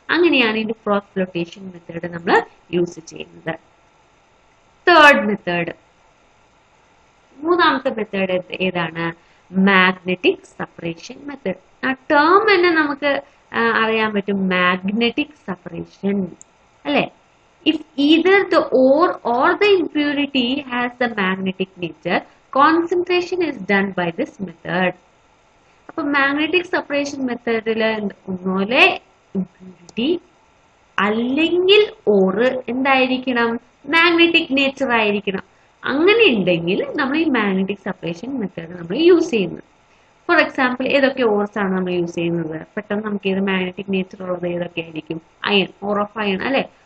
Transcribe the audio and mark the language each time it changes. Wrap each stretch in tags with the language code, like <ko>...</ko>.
<ml>അങ്ങനെയാണ് ഇതിന്റെ ഫ്രോത്ത് flotation method നമ്മൾ യൂസ് ചെയ്യുന്നത്. തേർഡ് മെത്തേഡ്, മൂന്നാമത്തെ മെത്തേഡ് ഏതാണ്, മാഗ്നറ്റിക് സെപ്പറേഷൻ മെത്തേഡ്. ആ ടേം തന്നെ നമുക്ക് അറിയാൻ പറ്റും, മാഗ്നറ്റിക് സെപ്പറേഷൻ അല്ലെ.</ml> <en>If either the ore or the impurity has the magnetic nature, concentration is done by this method.</en> <ml>അപ്പൊ മാഗ്നറ്റിക് സെപ്പറേഷൻ മെത്തേഡില് ഒന്നുപോലെ ഇമ്പ്യൂരിറ്റി അല്ലെങ്കിൽ ഓറ് എന്തായിരിക്കണം, മാഗ്നറ്റിക് നേച്ചർ ആയിരിക്കണം. അങ്ങനെ ഉണ്ടെങ്കിൽ നമ്മൾ ഈ മാഗ്നറ്റിക് സെപ്പറേഷൻ മെത്തേഡ് നമ്മൾ യൂസ് ചെയ്യുന്നത്. ഫോർ എക്സാമ്പിൾ ഏതൊക്കെ ഓർസ് ആണ് നമ്മൾ യൂസ് ചെയ്യുന്നത്, പെട്ടെന്ന് നമുക്ക് ഇത് മാഗ്നറ്റിക് നേച്ചർ ഉള്ളത് ഏതൊക്കെ ആയിരിക്കും, അയൺ, ഓർ ഓഫ് അയൺ അല്ലെ.</ml>